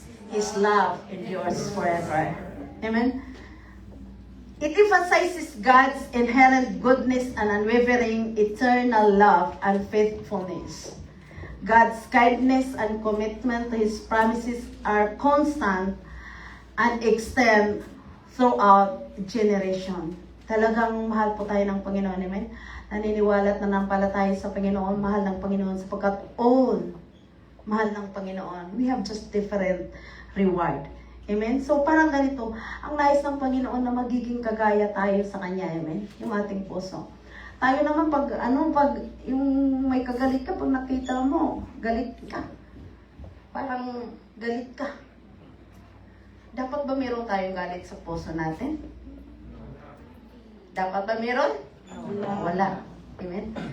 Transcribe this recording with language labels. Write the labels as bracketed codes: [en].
[en] His love endures forever. Amen. It emphasizes God's inherent goodness and unwavering eternal love and faithfulness. God's kindness and commitment to His promises are constant and extend throughout generation. [tl] Talagang mahal po tayo ng Panginoon. Amen? Naniniwala at nanampalataya sa Panginoon, mahal ng Panginoon sapagkat all mahal ng Panginoon. [en] We have just different reward. Amen? [tl] So parang ganito, ang nais ng Panginoon na magiging kagaya tayo sa Kanya. Amen? Yung ating puso. Tayo naman pag yung may kagalit ka, pag nakita mo, galit ka. Parang galit ka. Dapat ba meron tayong galit sa puso natin? Dapat ba meron? Wala. Amen?